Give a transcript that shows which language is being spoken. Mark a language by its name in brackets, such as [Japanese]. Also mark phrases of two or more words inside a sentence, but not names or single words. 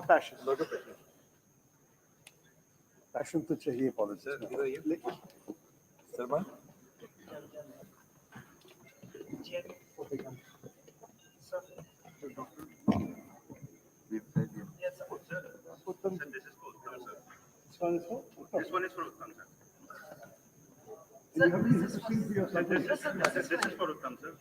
[English] Yes, lot of passion. [Hindi] पैशन तो चाहिए पॉलिटिक्स में। सलमान [English] This one is for Uttam, sir. This is for Uttam, sir.